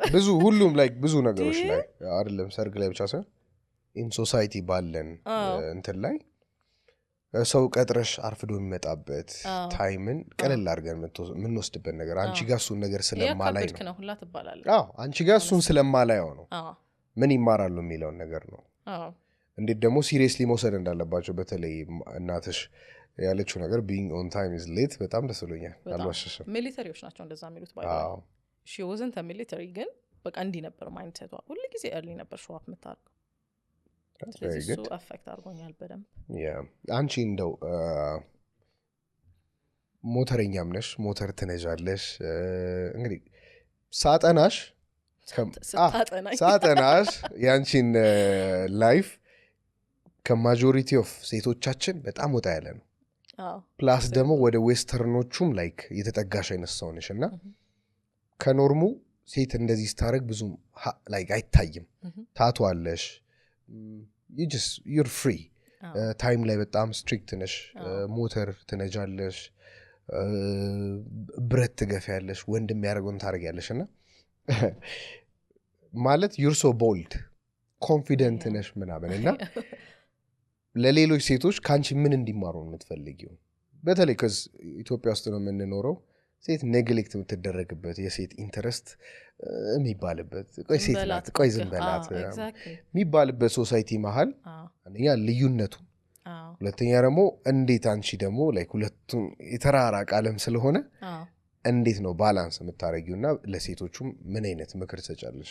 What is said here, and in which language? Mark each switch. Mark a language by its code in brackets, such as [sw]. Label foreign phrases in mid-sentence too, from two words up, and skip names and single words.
[am] ብዙ ሁሉም ላይ ብዙ ነገሮች ላይ አይደለም ሰርግ ላይ ብቻ ሳይሆን [en] in society [am] ባለን እንትን ላይ ሰው ቀጥረሽ አርፍዶ የሚመጣበት ታይምን ቀለል አድርገን የምንወስድበት ነገር አንቺ ጋር እሱን ነገር ስለማላይ ነው ሁላ ትባላለህ። አንቺ ጋር እሱን ስለማላየው ነው ምን ይማራሉ የሚለውን ነገር ነው። እንዴት ደግሞ ሲሪየስሊ መውሰድ እንዳለባቸው በተለይ እናትሽ ያለችው ነገር [en] being on time is late [am] በጣም ደስ ብሎኛል። አልዋሸሽም። ሚሊተሪዎች ናቸው እንደዛ የሚሉት ባይ [en] she wasn't a military [am] ግን በቃ እንዲህ ነበር ማይንድሴቷ። ሁሉ ጊዜ early ነበር [en] show up [am] የምታደርገው። ስለዚህ እሱ አፌክት አድርጎኛል በደንብ። አንቺ እንደው ሞተረኛም ነሽ፣ ሞተር ትነጃለሽ። እንግዲህ ሳጠናሽ ያንቺን ላይፍ ከማጆሪቲ ኦፍ ሴቶቻችን በጣም ወጣ ያለ ነው። ፕላስ ደግሞ ወደ ዌስተርኖቹም ላይክ የተጠጋሽ አይነት ሰው ነሽ እና ከኖርሙ ሴት እንደዚህ ስታደርግ ብዙም ላይክ አይታይም። ታቷለሽ [en] you're free [am] ታይም ላይ በጣም ስትሪክት ነሽ። ሞተር ትነጃለሽ፣ ብረት ትገፊያለሽ፣ ወንድ የሚያደርገውን ታደርጊያለሽ እና ማለት [en] you're so bold [am] ኮንፊደንት ነሽ ምናምን እና ለሌሎች ሴቶች ካንቺ ምን እንዲማሩ ነው የምትፈልጊው? በተለይ ከዚ ኢትዮጵያ ውስጥ ነው የምንኖረው። ሴት ኔግሌክት የምትደረግበት የሴት ኢንተረስት የሚባልበት ቆይ ሴት ናት ቆይ ዝም በላት የሚባልበት ሶሳይቲ መሀል አንደኛ ልዩነቱ፣ ሁለተኛ ደግሞ እንዴት አንቺ ደግሞ ላይክ ሁለቱም የተራራቀ ዓለም ስለሆነ እንዴት ነው ባላንስ የምታረጊውና ለሴቶቹም ምን አይነት ምክር ትሰጫለሽ?